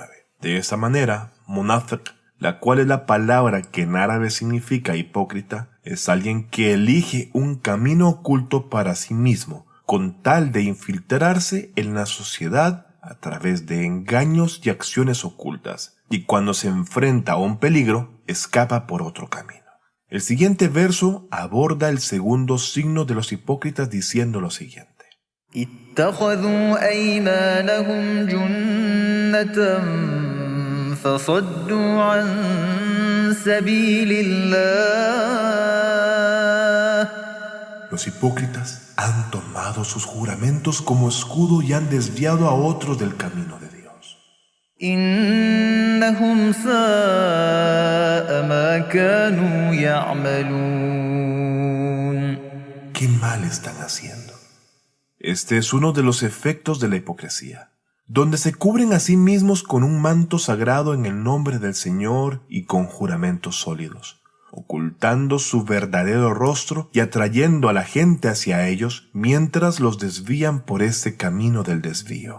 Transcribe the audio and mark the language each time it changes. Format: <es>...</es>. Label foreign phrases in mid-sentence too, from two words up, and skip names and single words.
<es>De esta manera, munafiq, la cual es la palabra que en árabe significa hipócrita, es alguien que elige un camino oculto para sí mismo, con tal de infiltrarse en la sociedad a través de engaños y acciones ocultas, y cuando se enfrenta a un peligro, escapa por otro camino. El siguiente verso aborda el segundo signo de los hipócritas diciendo lo siguiente.</es> <ar>اتخذوا أيمانهم جنة فصدوا عن سبيل الله.</ar> <es>Los hipócritas han tomado sus juramentos como escudo y han desviado a otros del camino de Dios.</es> <ar>إنهم ساء ما كانوا يعملون.</ar> <es>¿Qué mal están haciendo? Este es uno de los efectos de la hipocresía, donde se cubren a sí mismos con un manto sagrado en el nombre del Señor y con juramentos sólidos, ocultando su verdadero rostro y atrayendo a la gente hacia ellos mientras los desvían por este camino del desvío.</es>